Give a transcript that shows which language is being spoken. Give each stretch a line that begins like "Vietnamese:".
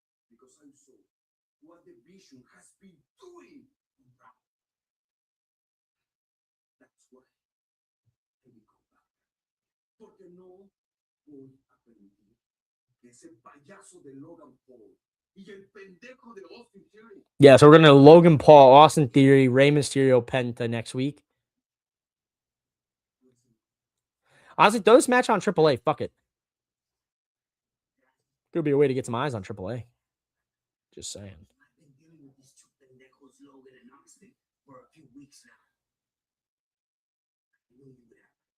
English: because I saw what the Vision has been doing. That's why I will come back.
Spanish: Porque no voy a permitir que ese payaso de Logan Paul y el pendejo de Austin Theory.
English: Yeah, so we're going to Logan Paul, Austin Theory, Rey Mysterio, Penta next week. Honestly, throw this match on AAA. Fuck it. Could be a way to get some eyes on AAA. Just saying. I've been dealing with these two pendejos Logan and Austin for a few weeks now. I knew you would have.